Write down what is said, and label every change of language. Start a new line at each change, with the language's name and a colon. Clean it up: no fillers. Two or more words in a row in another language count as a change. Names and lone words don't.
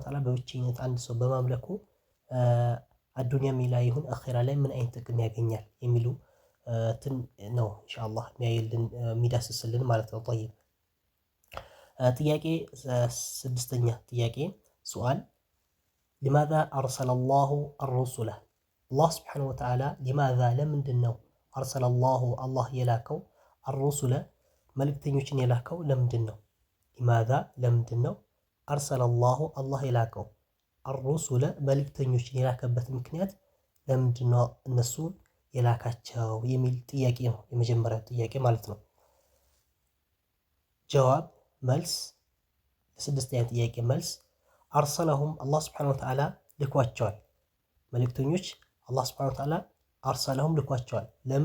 Amharic: Ta'ala በብቸኝነት አንድ ሰው በማምለኩ አዱንያም ላይ ይሁን አኺራ ላይ ምን አይነት ጥቅም ያገኛል የሚሉ ነው ኢንሻአላህ የሚዳስስልን ማለት ነው። طيب ጥያቄ ስድስተኛ ጥያቄ ሱአል
Arabic: لماذا أرسل الله الرسل الله سبحانه وتعالى لماذا
Amharic: ለምንድነው
Arabic: أرسل الله
Amharic: የላከው الرسل መልእክተኞችን የላከው ለምንድነው? لماذا ለምንድነው
Arabic: أرسل الله
Amharic: የላከው الرسل መልእክተኞችን የላከበት ምክንያት ለምንድነው እነሱን የላካቸው የሚል ጥያቄ ነው የመጀመሪያው ጥያቄ ማለት ነው። ጀዋብ መልስ ለስድስተኛ ጥያቄ መልስ አርሰለሁም አላህ
Arabic: سبحانه وتعالى
Amharic: ልኳቸዋል። መልእክተኞች አላህ
Arabic: سبحانه وتعالى
Amharic: አርሰለሁም ልኳቸዋል። ለምን?